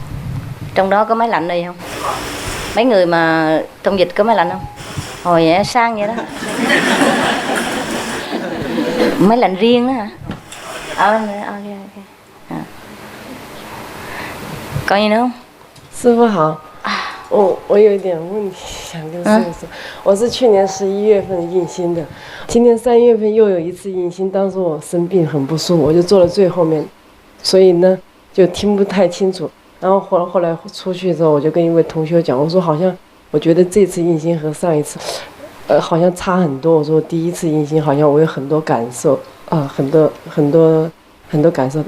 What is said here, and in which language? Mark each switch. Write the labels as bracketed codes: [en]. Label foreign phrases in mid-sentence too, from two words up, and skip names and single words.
[vi] Trong đó có máy lạnh đây không? Mấy người mà thông dịch có máy lạnh không? Hồi vậy sang vậy đó. Máy lạnh riêng đó hả? Ok. Còn gì nữa không? [zh] 师父好，我有一点问题想跟师父说，我是去年11月份印心的，今年3月份又有一次印心，当时我生病很不舒服，我就坐了最后面，所以呢就听不太清楚。然后后来出去之后，我就跟一位同学讲，我说好像我觉得这次印心和上一次，好像差很多。我说第一次印心好像我有很多感受很多感受。